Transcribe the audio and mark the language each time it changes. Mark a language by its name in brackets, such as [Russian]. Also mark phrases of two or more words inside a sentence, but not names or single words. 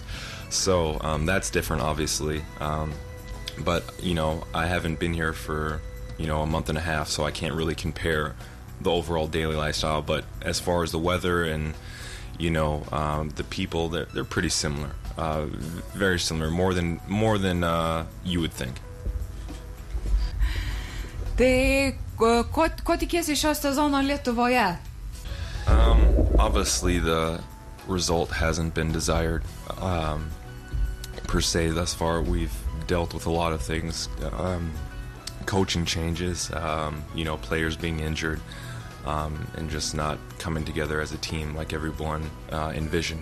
[English] So that's different, obviously. But, you know, I haven't been here for, you know, a month and a half, so I can't really compare the overall daily lifestyle. But as far as the weather and, you know, the people, they're pretty similar, very similar, more than you would think. [Lithuanian] Tai ko tikiesi šio sezono Lietuvoje? [English] Obviously the result hasn't been desired per se thus far. We've dealt with a lot of things, coaching changes, you know, players being injured, and just not coming together as a team like everyone envisioned.